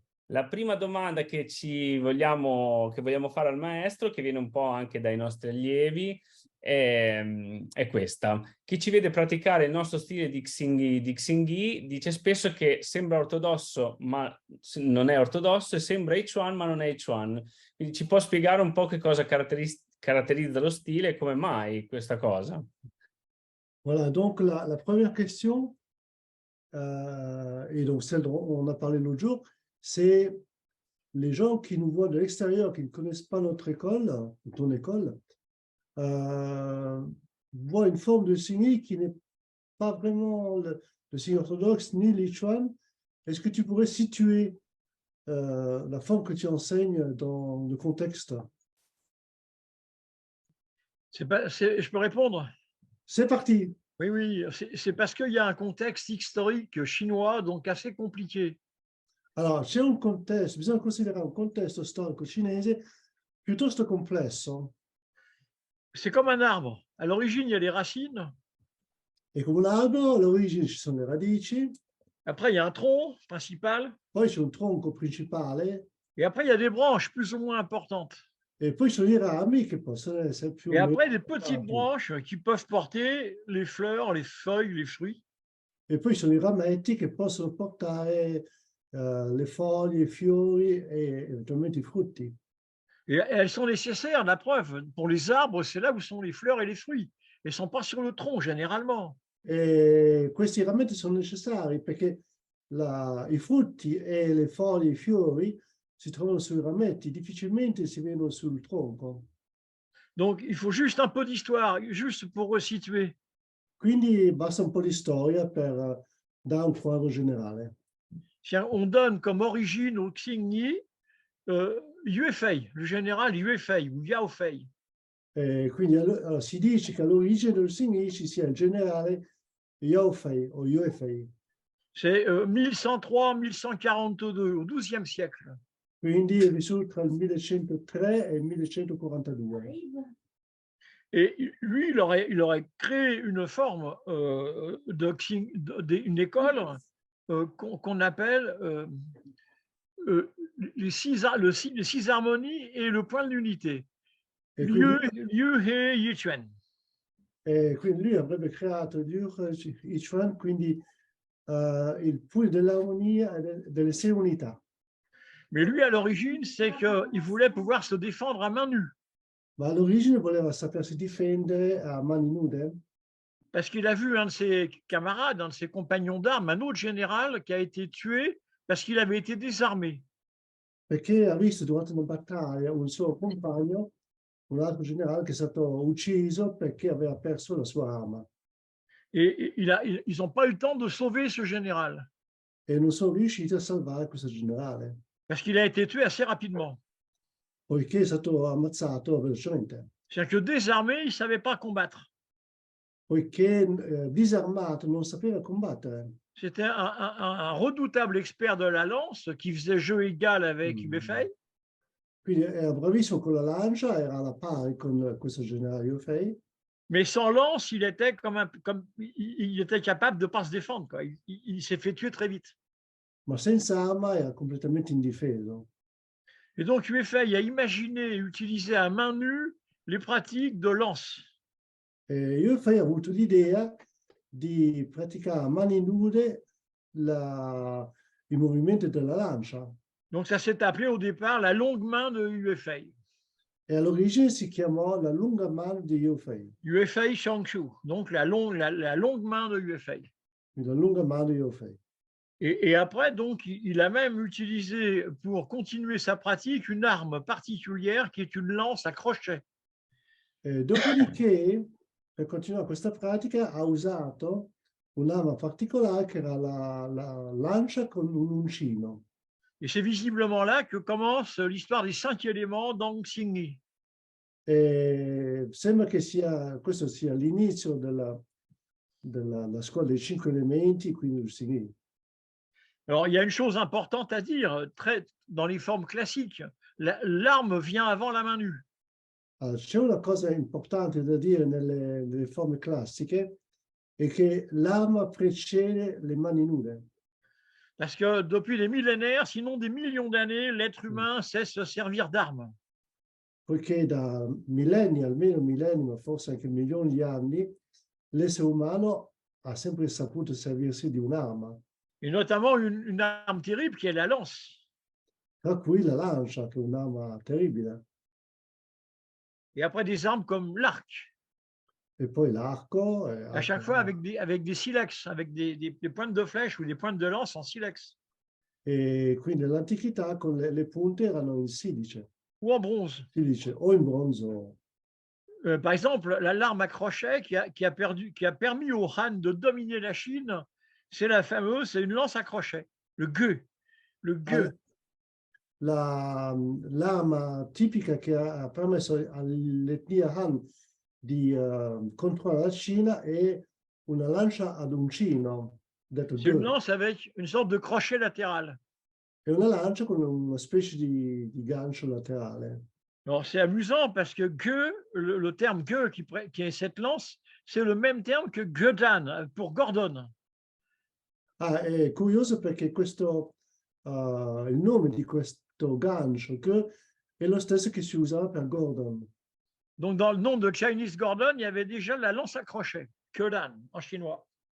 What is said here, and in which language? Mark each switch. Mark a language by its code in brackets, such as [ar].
[it] La prima domanda che vogliamo fare al maestro, che viene un po' anche dai nostri allievi, è questa. Chi ci vede praticare il nostro stile di Xingyi dice spesso che sembra ortodosso, ma non è ortodosso, e sembra Ichuan, ma non è Ichuan. Quindi ci può spiegare un po' che cosa caratterizza lo stile e come mai questa cosa? [fr] Voilà, donc la première question, et donc celle dont on a parlé l'autre jour, c'est les gens qui nous voient de l'extérieur, qui ne connaissent pas notre école, ou ton école, voient une forme de Xingyi qui n'est pas vraiment le Xingyi orthodoxe ni l'Ichuan. Est-ce que tu pourrais situer la forme que tu enseignes dans le contexte? Je peux répondre? C'est parti. Oui, oui, c'est parce qu'il y a un contexte historique chinois, donc assez compliqué. [it] Allora, c'è un contesto, bisogna considerare un contesto storico cinese piuttosto complesso. [fr] C'est comme un arbre. À l'origine, il y a les racines. [it] È come un albero, all'origine ci sono le radici, [fr] Après, il y a un tronc principal. [it] poi c'è un tronco principale, [fr] Et après, il y a des branches plus ou moins importantes. [it] e poi ci sono i rami che possono essere più [fr] Et après, des petites [it] importanti. [fr] branches qui peuvent porter les fleurs, les feuilles, les fruits. [it] E poi ci sono i rametti che possono portare le foglie, i fiori e eventualmente i frutti. [fr] Et elles sont nécessaires, la preuve. Pour les arbres, c'est là où sont les fleurs et les fruits. Elles ne sont pas sur le tronc, généralement. [it] E questi rametti sono necessari perché i frutti e le foglie, i fiori si trovano sui rametti, difficilmente si vedono sul tronco. [fr] Donc, il faut juste un peu d'histoire, juste pour resituer. [it] Quindi basta un po' di storia per dare un quadro generale. [fr] On donne comme origine au Xingyi Yue Fei, le général Yue Fei ou Yao Fei. [it] Quindi allora, si dice che all'origine del Xingyi ci sia il generale Yao Fei o Yue Fei. [fr] C'est 1103-1142 au XIIe siècle. [it] Quindi è vissuto tra il 1103 e il 1142. [fr] Et lui, il aurait créé une forme une école qu'on appelle les six harmonies et le point de l'unité. [zh] Liu, He, Yichuan. [it] E quindi lui avrebbe creato il Yichuan, quindi il punto dell'armonia e delle sei unità. [fr] Mais lui, à l'origine, c'est qu'il voulait pouvoir se défendre à main nue. [it] Ma all'origine voleva sapersi difendere a mani nude. [fr] Parce qu'il a vu un de ses camarades, un de ses compagnons d'armes, un autre général qui a été tué parce qu'il avait été désarmé. [it] Perché ha visto durante una battaglia un suo compagno, un altro generale, che è stato ucciso perché aveva perso la sua arma. [fr] Et ils n'ont pas eu le temps de sauver ce général. [it] E non sono riusciti a salvare questo generale. [fr] Parce qu'il a été tué assez rapidement. [it] Poiché è stato ammazzato velocemente. [fr] C'est-à-dire que désarmé, il ne savait pas combattre. [it] Poiché disarmato non sapeva combattere. [fr] C'était un redoutable expert de la lance qui faisait jeu égal avec Yue Fei. [it] Quindi era bravissimo con la lancia, era alla pari con questo generale Yue Fei. [fr] Mais sans lance, il était il était capable de ne pas se défendre, quoi. Il s'est fait tuer très vite. [it] Ma senza arma era completamente indifeso. [fr] Et donc Yue Fei a imaginé et utilisé à main nue les pratiques de lance. [it] E Yue Fei ha avuto l'idea di praticare a mani nude i movimenti della lancia. [fr] Donc ça s'est appelé au départ la longue main de UFA. [it] E all'origine si chiamò la lunga mano di Yufei, [fr] UFA Changshu, donc la longue main de UFA. [it] la lunga mano di Yufei. [fr] Et après, donc, il a même utilisé pour continuer sa pratique une arme particulière qui est une lance à crochet. [it] E dopodiché, per continuare questa pratica, ha usato un'arma particolare che era la lancia con un uncino. [fr] Et c'est visiblement là que commence l'histoire des 5 éléments d'Ang Xingyi. [it] E sembra che questo sia l'inizio della scuola dei 5 elementi, quindi il Xingyi. [fr] Alors, il y a une chose importante à dire, dans les formes classiques, l'arme vient avant la main nue. [it] Allora, c'è una cosa importante da dire nelle forme classiche, è che l'arma precede le mani nude. [fr] Parce que depuis des millénaires, sinon des millions d'années, l'être humain sait se servir d'armes. [it] Poiché da millenni, almeno millenni, ma forse anche milioni di anni, l'essere umano ha sempre saputo servirsi di un'arma, [fr] Et notamment une arme terrible qui est la lance. [it] tra cui la lancia, che è un'arma terribile, [fr] Et après des armes comme l'arc, [it] e poi l'arco. [fr] à chaque fois avec des silex, avec des pointes de flèche ou des pointes de lance en silex [it] E quindi nell'antichità con le punte erano in silice, [fr] ou en bronze. [it] o in bronzo. [fr] Par exemple, l'arme à crochet qui a permis aux Han de dominer la Chine, c'est c'est une lance à crochet, le Ge. Le Ge. [it] L'arma tipica che ha permesso all'etnia Han di controllare la Cina è una lancia ad uncino, detto [fr] C'est une [it] Ge. [fr] lance avec une sorte de crochet latéral. [it] È una lancia con una specie di gancio laterale. [fr] Alors, c'est amusant parce que Ge, le terme Ge qui est cette lance, c'est le même terme que Gedan pour Gordon. [it] È curioso perché il nome di questo gancio che è lo stesso che si usava per Gordon. [fr] Donc, dans le nom de Chinese Gordon, il y avait déjà la lance à crochet, Gedan en chinois.